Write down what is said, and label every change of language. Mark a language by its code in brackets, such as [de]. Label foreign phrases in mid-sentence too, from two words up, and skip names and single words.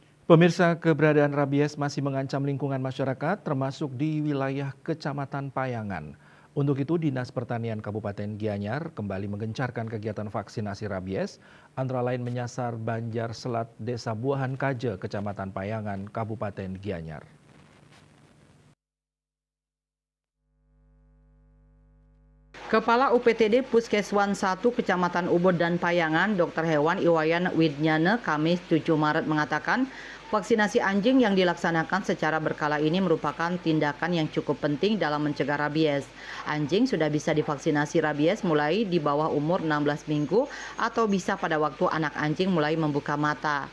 [id] Pemirsa, keberadaan rabies masih mengancam lingkungan masyarakat, termasuk di wilayah Kecamatan Payangan. Untuk itu, Dinas Pertanian Kabupaten Gianyar kembali menggencarkan kegiatan vaksinasi rabies, antara lain menyasar Banjar Selat, Desa Buahan Kaje, Kecamatan Payangan, Kabupaten Gianyar. Kepala UPTD Puskeswan 1 Kecamatan Ubud dan Payangan, Dr. Hewan Iwayan Widnyana, Kamis 7 Maret mengatakan, vaksinasi anjing yang dilaksanakan secara berkala ini merupakan tindakan yang cukup penting dalam mencegah rabies. Anjing sudah bisa divaksinasi rabies mulai di bawah umur 16 minggu atau bisa pada waktu anak anjing mulai membuka mata.